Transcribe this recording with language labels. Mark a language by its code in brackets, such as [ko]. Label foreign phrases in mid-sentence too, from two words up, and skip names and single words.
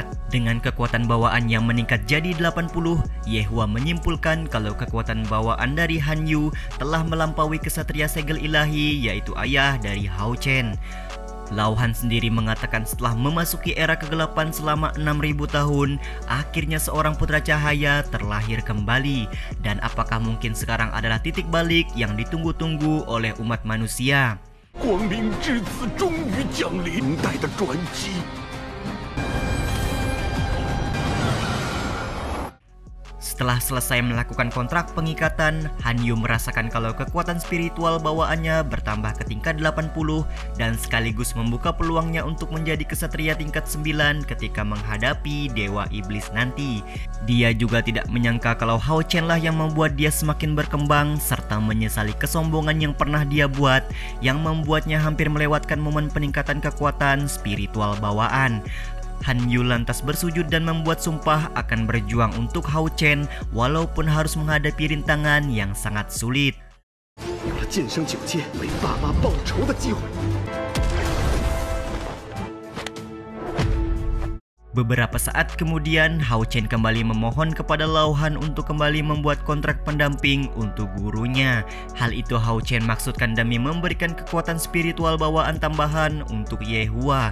[id] Dengan kekuatan bawaan yang meningkat jadi 80, Yehua menyimpulkan kalau kekuatan bawaan dari Han Yu telah melampaui kesatria segel ilahi, yaitu ayah dari Hao Chen. Lao Han sendiri mengatakan setelah memasuki era kegelapan selama 6000 tahun, akhirnya seorang putra cahaya terlahir kembali. Dan apakah mungkin sekarang adalah titik balik yang ditunggu-tunggu oleh umat manusia? [zh] 光明之子终于降临，代的转机。 [id] Setelah selesai melakukan kontrak pengikatan, Han Yu merasakan kalau kekuatan spiritual bawaannya bertambah ke tingkat 80 dan sekaligus membuka peluangnya untuk menjadi kesatria tingkat 9 ketika menghadapi Dewa Iblis nanti. Dia juga tidak menyangka kalau Hao Chen lah yang membuat dia semakin berkembang serta menyesali kesombongan yang pernah dia buat, yang membuatnya hampir melewatkan momen peningkatan kekuatan spiritual bawaan. Han Yu lantas bersujud dan membuat sumpah akan berjuang untuk Hao Chen walaupun harus menghadapi rintangan yang sangat sulit. [zh] 有了晋升9阶为爸妈报仇的机会。 [id] Beberapa saat kemudian, Hao Chen kembali memohon kepada Lao Han untuk kembali membuat kontrak pendamping untuk gurunya. Hal itu Hao Chen maksudkan demi memberikan kekuatan spiritual bawaan tambahan untuk Yehua.